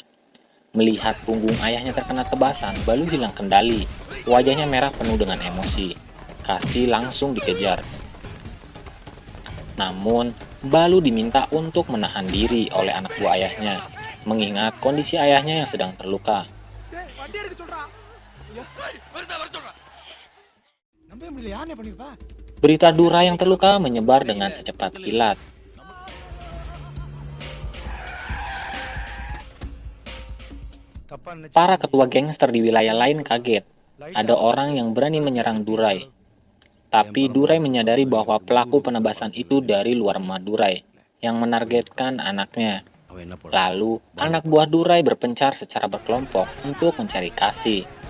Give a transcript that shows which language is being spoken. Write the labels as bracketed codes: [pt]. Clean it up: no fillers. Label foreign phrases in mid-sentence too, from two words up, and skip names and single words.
[id] Melihat punggung ayahnya terkena tebasan, Balu hilang kendali. Wajahnya merah penuh dengan emosi. Kasi langsung dikejar. Namun, Balu diminta untuk menahan diri oleh anak buah ayahnya, mengingat kondisi ayahnya yang sedang terluka. [ta] டேய் வண்டி எடுக்க சொல்றா ஐயா நம்ம ஏன் முடியல யானே பண்ணிருப்பா [id] Berita Durai yang terluka menyebar dengan secepat kilat. [ta] தப்பா நினைச்சு [id] Para ketua gangster di wilayah lain kaget. Ada orang yang berani menyerang Durai. Tapi Durai menyadari bahwa pelaku penebasan itu dari luar Madurai, yang menargetkan anaknya. Lalu, anak buah Durai berpencar secara berkelompok untuk mencari Kasi.